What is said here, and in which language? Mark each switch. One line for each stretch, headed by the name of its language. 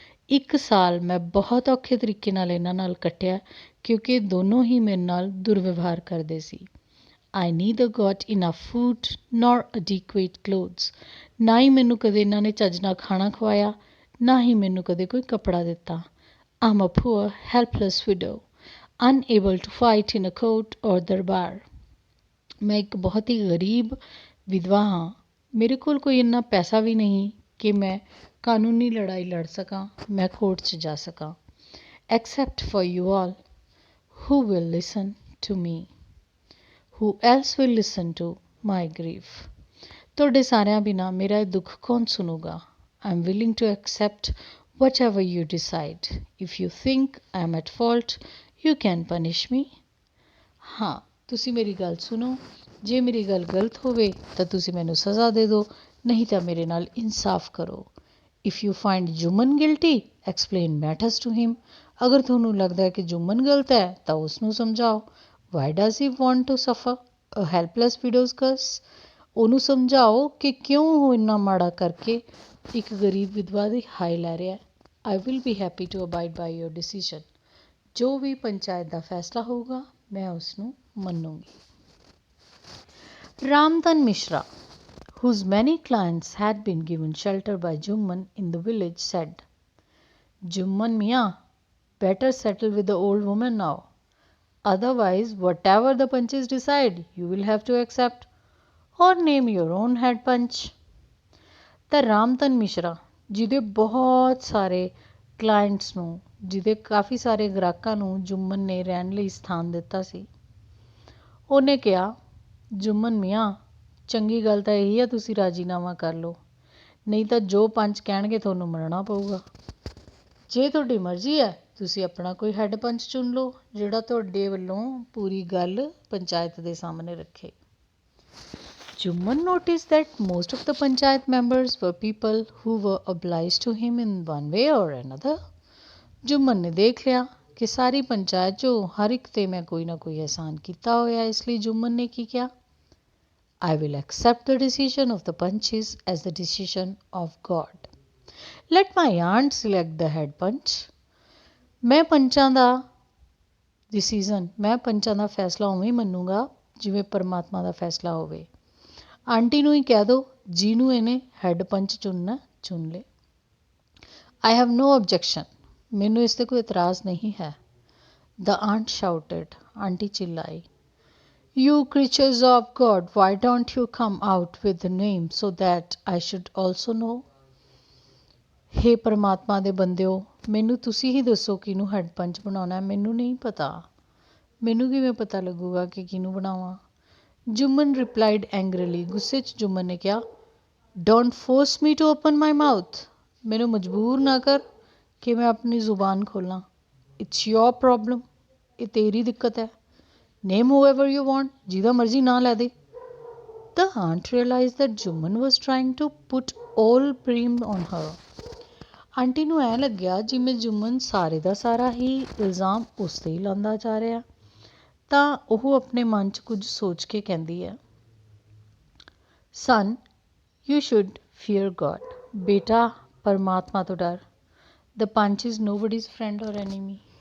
Punjabi: 1 ਸਾਲ ਮੈਂ ਬਹੁਤ ਔਖੇ ਤਰੀਕੇ ਨਾਲ ਇਹਨਾਂ ਨਾਲ ਕੱਟਿਆ ਕਿਉਂਕਿ ਦੋਨੋਂ ਹੀ ਮੇਰੇ ਨਾਲ ਦੁਰਵਿਵਹਾਰ ਕਰਦੇ ਸੀ.
English: I neither got enough food nor adequate clothes.
Punjabi: ਨਾ ਹੀ ਮੈਨੂੰ ਕਦੇ ਇਹਨਾਂ ਨੇ ਚੱਜ ਨਾਲ ਖਾਣਾ ਖਵਾਇਆ, ਨਾ ਹੀ ਮੈਨੂੰ ਕਦੇ ਕੋਈ ਕੱਪੜਾ ਦਿੱਤਾ.
English: I'm a poor, helpless widow, unable to fight in a court or darbar.
Punjabi: ਮੈਂ ਇੱਕ ਬਹੁਤ ਹੀ ਗਰੀਬ ਵਿਧਵਾ ਹਾਂ. ਮੇਰੇ ਕੋਲ ਕੋਈ ਇੰਨਾ ਪੈਸਾ ਵੀ ਨਹੀਂ ਕਿ ਮੈਂ ਕਾਨੂੰਨੀ ਲੜਾਈ ਲੜ ਸਕਾਂ, ਮੈਂ ਕੋਰਟ 'ਚ ਜਾ ਸਕਾਂ।
English: Except for you all who will listen to me, who else will listen to my grief।
Punjabi: ਤੁਹਾਡੇ ਸਾਰਿਆਂ ਬਿਨਾਂ ਮੇਰਾ ਇਹ ਦੁੱਖ ਕੌਣ ਸੁਣੂਗਾ।
English: I am willing to accept whatever you decide। If you think I am at fault, you can punish me।
Punjabi: ਹਾਂ, ਤੁਸੀਂ ਮੇਰੀ ਗੱਲ ਸੁਣੋ। ਜੇ ਮੇਰੀ ਗੱਲ ਗਲਤ ਹੋਵੇ ਤਾਂ ਤੁਸੀਂ ਮੈਨੂੰ ਸਜ਼ਾ ਦੇ ਦਿਓ, ਨਹੀਂ ਤਾਂ ਮੇਰੇ ਨਾਲ ਇਨਸਾਫ ਕਰੋ।
English: If you find Jumman guilty, explain matters to him।
Punjabi: ਅਗਰ ਤੁਹਾਨੂੰ ਲੱਗਦਾ ਹੈ ਕਿ ਜੁਮਨ ਗਲਤ ਹੈ ਤਾਂ ਉਸ ਨੂੰ ਸਮਝਾਓ।
English: Why does he want to suffer a helpless widow's curse?
Punjabi: ਉਹਨੂੰ ਸਮਝਾਓ ਕਿ ਕਿਉਂ ਉਹ ਇੰਨਾ ਮਾੜਾ ਕਰਕੇ ਇੱਕ ਗਰੀਬ ਵਿਧਵਾ ਦੀ ਹਾਈ ਲੈ ਰਿਹਾ।
English: I will be happy to abide by your decision।
Punjabi: ਜੋ ਵੀ ਪੰਚਾਇਤ ਦਾ ਫੈਸਲਾ ਹੋਊਗਾ ਮੈਂ ਉਸ ਨੂੰ ਮੰਨੂੰਗੀ।
English: Ramdhan Mishra, whose many clients had been given shelter by Jumman in the village, said, Jumman Mia, better settle with the old woman now. Otherwise, whatever the punches decide, you will have to accept, or name your own head punch।
Punjabi: ਤਾਂ ਰਾਮਧਨ ਮਿਸ਼ਰਾ, ਜਿਹਦੇ ਬਹੁਤ ਸਾਰੇ clients ਨੂੰ, ਜਿਹਦੇ ਕਾਫੀ ਸਾਰੇ ਗ੍ਰਾਹਕਾਂ ਨੂੰ ਜੁਮਨ ਨੇ ਰਹਿਣ ਲਈ ਸਥਾਨ ਦਿੱਤਾ ਸੀ, ਉਹਨੇ ਕਿਹਾ, ਜੁਮਨ ਮੀਆਂ, ਚੰਗੀ ਗੱਲ ਤਾਂ ਇਹੀ ਆ ਤੁਸੀਂ ਰਾਜੀਨਾਮਾ ਕਰ ਲਓ, ਨਹੀਂ ਤਾਂ ਜੋ ਪੰਚ ਕਹਿਣਗੇ ਤੁਹਾਨੂੰ ਮੰਨਣਾ ਪਊਗਾ। ਜੇ ਤੁਹਾਡੀ ਮਰਜ਼ੀ ਹੈ ਤੁਸੀਂ ਆਪਣਾ ਕੋਈ ਹੈੱਡ ਪੰਚ ਚੁਣ ਲਓ ਜਿਹੜਾ ਤੁਹਾਡੇ ਵੱਲੋਂ ਪੂਰੀ ਗੱਲ ਪੰਚਾਇਤ ਦੇ ਸਾਹਮਣੇ ਰੱਖੇ।
English: Jumman noticed that most of the panchayat members were people who were obliged to him in one way or another।
Punjabi: ਜੁਮਨ ਨੇ ਦੇਖ ਲਿਆ ਕਿ ਸਾਰੀ ਪੰਚਾਇਤ 'ਚੋਂ ਹਰ ਇੱਕ 'ਤੇ ਮੈਂ ਕੋਈ ਨਾ ਕੋਈ ਅਹਿਸਾਨ ਕੀਤਾ ਹੋਇਆ। ਇਸ ਲਈ ਜੁਮਨ ਨੇ ਕੀ ਕਿਹਾ,
English: I will accept the decision of the punches as the decision of God। Let my aunt select the head punch।
Punjabi: ਮੈਂ ਪੰਚਾਂ ਦਾ ਫੈਸਲਾ ਉਵੇਂ ਹੀ ਮੰਨੂਗਾ ਜਿਵੇਂ ਪਰਮਾਤਮਾ ਦਾ ਫੈਸਲਾ ਹੋਵੇ। ਆਂਟੀ ਨੂੰ ਹੀ ਕਹਿ ਦਿਓ ਜਿਹਨੂੰ ਇਹਨੇ ਹੈੱਡ ਪੰਚ ਚੁਣਨਾ ਚੁਣ ਲੇ।
English: I have no objection।
Punjabi: ਮੈਨੂੰ ਇਸ 'ਤੇ ਕੋਈ ਇਤਰਾਜ਼ ਨਹੀਂ ਹੈ।
English: The aunt shouted।
Punjabi: Aunty ਚਿল্ਲਾਈ,
English: You creatures of God, why don't you come out with the name so that I should also know।
Punjabi: ਹੇ ਪਰਮਾਤਮਾ ਦੇ ਬੰਦਿਓ, ਮੈਨੂੰ ਤੁਸੀਂ ਹੀ ਦੱਸੋ ਕਿਹਨੂੰ ਹੈੱਡ ਪੰਚ ਬਣਾਉਣਾ। ਮੈਨੂੰ ਨਹੀਂ ਪਤਾ। ਮੈਨੂੰ ਕਿਵੇਂ ਪਤਾ ਲੱਗੂਗਾ ਕਿ ਕਿਹਨੂੰ ਬਣਾਵਾਂ।
English: Jumman replied angrily.
Punjabi: ਗੁੱਸੇ 'ਚ ਜੁਮਨ ਨੇ ਕਿਹਾ,
English: Don't force me to open my mouth।
Punjabi: ਮੈਨੂੰ ਮਜਬੂਰ ਨਾ ਕਰ ਕਿ ਮੈਂ ਆਪਣੀ ਜ਼ੁਬਾਨ ਖੋਲ੍ਹਾਂ।
English: It's your problem।
Punjabi: ਇਹ ਤੇਰੀ ਦਿੱਕਤ ਹੈ।
English: Name whoever you want।
Punjabi: ਜਿਹਦਾ ਮਰਜ਼ੀ ਨਾਂ ਲੈ ਦੇ।
English: The aunt realized that Jumman was trying to put all blame on her।
Punjabi: Aunty ਨੂੰ ਐਂ ਲੱਗਿਆ ਜਿਵੇਂ ਜੁਮਨ ਸਾਰੇ ਦਾ ਸਾਰਾ ਹੀ ਇਲਜ਼ਾਮ ਉਸ 'ਤੇ ਹੀ ਲਾਉਂਦਾ ਜਾ ਰਿਹਾ। ਤਾਂ ਉਹ ਆਪਣੇ ਮਨ 'ਚ ਕੁਝ ਸੋਚ ਕੇ ਕਹਿੰਦੀ ਹੈ,
English: Son, you should fear God।
Punjabi: ਬੇਟਾ, ਪਰਮਾਤਮਾ ਤੋਂ ਡਰ।
English: The punch is nobody's friend or enemy।